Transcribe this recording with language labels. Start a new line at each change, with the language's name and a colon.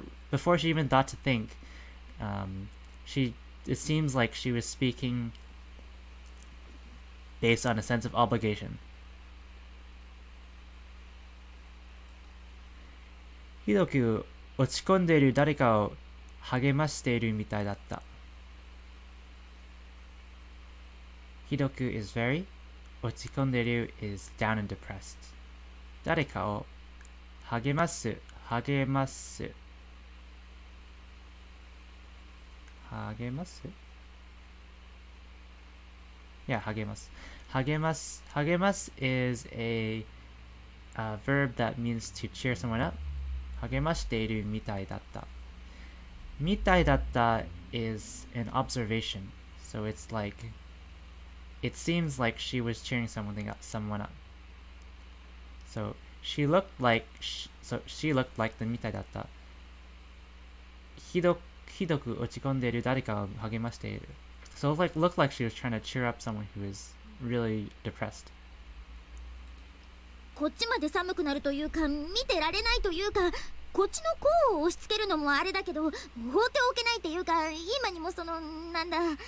English: before she even thought to think, it seems like she was speaking based on a sense of obligation.
Japanese: ひどく落ち込んでいる誰かを励ましているみたいだった。
English: ひどく is very,
Japanese: 落ち込んでいる
English: is down and depressed.
Japanese: 誰かを励ます励ます励ます
English: Yeah, 励ます 励ます励ます is a verb that means to cheer someone up
Japanese: 励ましているみたいだったみたいだった
English: is an observation so it's like it seems like she was cheering someone up so she looked like she looked like the
Japanese: みたいだったひどく落ち込んでいる誰かを励ましている
English: so it looked like she was trying to cheer up someone who is really depressed
Japanese: こっちまで寒くなるというか見てられないというかこっちの甲を押し付けるのもあれだけど放っておけないっていうか今にもそのなんだ